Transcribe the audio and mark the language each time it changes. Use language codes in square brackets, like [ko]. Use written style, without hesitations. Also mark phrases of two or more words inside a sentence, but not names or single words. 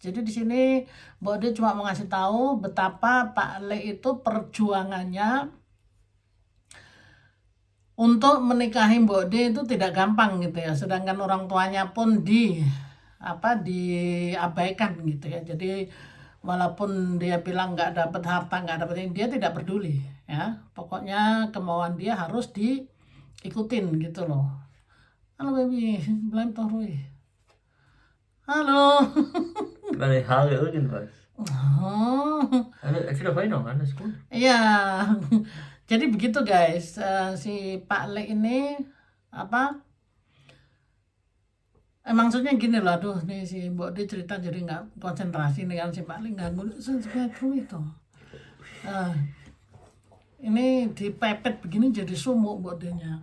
[id] Jadi di sini Mbok D cuma mau ngasih tahu betapa Pak Le itu perjuangannya untuk menikahi Mbok D itu tidak gampang gitu ya. Sedangkan orang tuanya pun diabaikan gitu ya. Jadi walaupun dia bilang nggak dapat harta, nggak dapat ini, dia tidak peduli ya. Pokoknya kemauan dia harus diikutin gitu loh. [de] Halo baby, bleibt doch ruhig. Halo. Meine Haare irgendwas. Oh, Erzähl doch weiter noch, alles gut. [id] iya. Jadi begitu guys, si Pak Le ini apa? Maksudnya gini loh, aduh nih si Mbok D cerita jadi nggak konsentrasi nih kan, si Pak Le ganggu. Ruhig dong. Ini dipepet begini jadi sumuk Mbok D-nya.